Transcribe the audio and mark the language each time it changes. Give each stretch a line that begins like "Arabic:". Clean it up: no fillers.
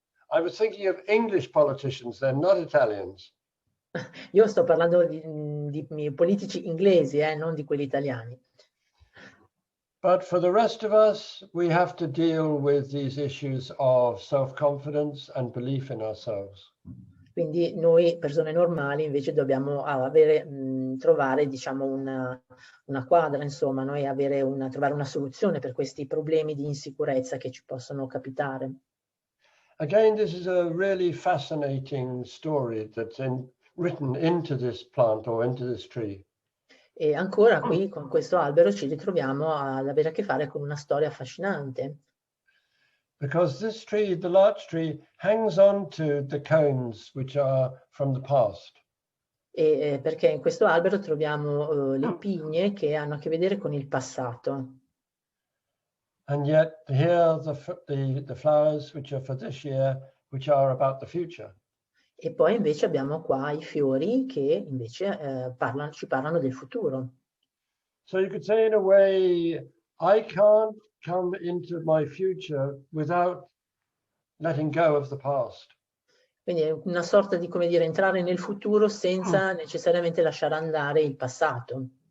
English: I was thinking of English politicians then, not Italians.
Italian: Io sto parlando di politici inglesi, non di quelli italiani.
English: But for the rest of us, we have to deal with these issues of self-confidence and belief in ourselves.
Italian: Quindi noi persone normali invece dobbiamo trovare, diciamo, una quadra, insomma, noi trovare una soluzione per questi problemi di insicurezza che ci possono capitare.
English: Again, this is a really fascinating story that's written into this plant or into this tree.
Italian: E ancora qui con questo albero ci ritroviamo ad avere a che fare con una storia affascinante.
English: Because this tree, the larch tree, hangs on to the cones which are from the past.
Italian: Perché in questo albero troviamo le pigne che hanno a che vedere con il passato.
English: And yet here the flowers which are for this year, which are about the future.
Italian: E poi invece abbiamo qua i fiori che invece ci parlano del futuro.
English: So you could say in a way, I can't come into my future without letting go of the past.
Italian: Quindi è una sorta di, come dire, entrare nel futuro senza necessariamente lasciare andare il passato.